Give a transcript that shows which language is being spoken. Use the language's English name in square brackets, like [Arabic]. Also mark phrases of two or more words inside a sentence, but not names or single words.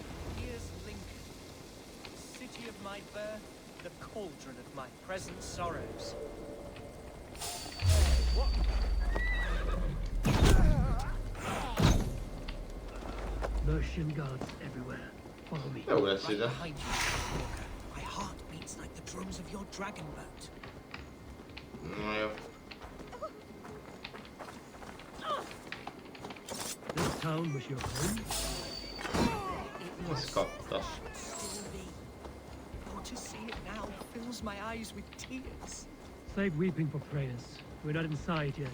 [English] Here's Lincoln, the city of my birth, the cauldron of my present sorrows. What? Mercian guards everywhere. Follow me. [Hungarian] Jó lesz ide. [English] Behind you, Walker. My heart beats like the drums of your dragon boat. [Hungarian] Na jó. [English] This town was your home? [Hungarian] Azt kapta. [English] Still be. Oh, to see it now fills my eyes with tears. Save weeping for prayers. We're not inside yet.